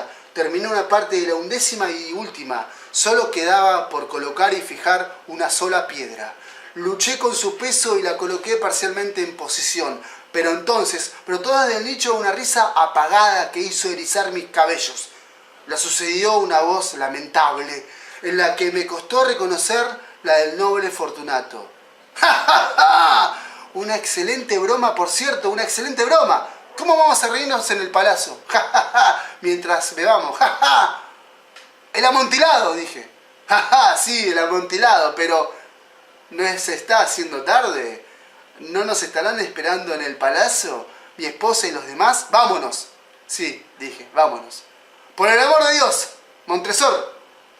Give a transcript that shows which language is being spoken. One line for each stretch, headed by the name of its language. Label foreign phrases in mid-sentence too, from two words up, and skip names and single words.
Spanish: Terminé una parte de la 11ª y última. Solo quedaba por colocar y fijar una sola piedra. Luché con su peso y la coloqué parcialmente en posición. Pero entonces brotó desde el nicho una risa apagada que hizo erizar mis cabellos. Le sucedió una voz lamentable, en la que me costó reconocer la del noble Fortunato. ¡Ja, ja, ja! Una excelente broma, por cierto, una excelente broma. ¿Cómo vamos a reírnos en el palacio? ¡Ja, ja, ja! Mientras bebamos. ¡Ja, ja! El amontilado, dije. ¡Ja, ja! Sí, el amontilado, pero ¿no se está haciendo tarde? ¿No nos estarán esperando en el palacio mi esposa y los demás? ¡Vámonos! Sí, dije, vámonos. ¡Por el amor de Dios! ¡Montresor!